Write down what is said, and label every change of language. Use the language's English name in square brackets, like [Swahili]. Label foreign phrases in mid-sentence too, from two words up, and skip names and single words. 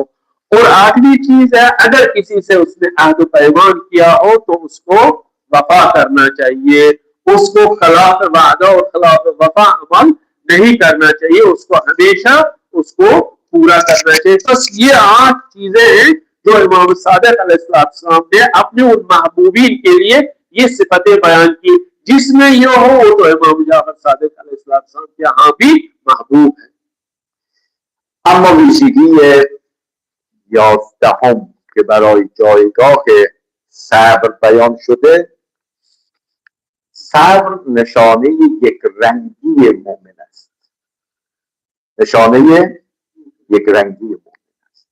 [Urdu] اور آخری چیز ہے اگر کسی سے اس نے عہد پیمان کیا ہو تو اس کو وفا کرنا چاہیے، اس کو خلاف وعدہ اور خلاف وفا عمل نہیں کرنا چاہیے، اس کو ہمیشہ اس کو پورا کرنا چاہیے. بس یہ 8 چیزیں ہیں جو امام صادق علیہ السلام نے اپنے ان محبوبین کے لیے یہ صفتیں بیان کی، جس میں یہ ہو وہ تو امام جعفر صادق علیہ السلام کے یہاں بھی محبوب ہے. [Persian] اما ویژگی 11 که برای جایگاه صبر بیان شده، صبر نشانه یک رنگی مؤمن است. نشانه یک رنگی مؤمن است.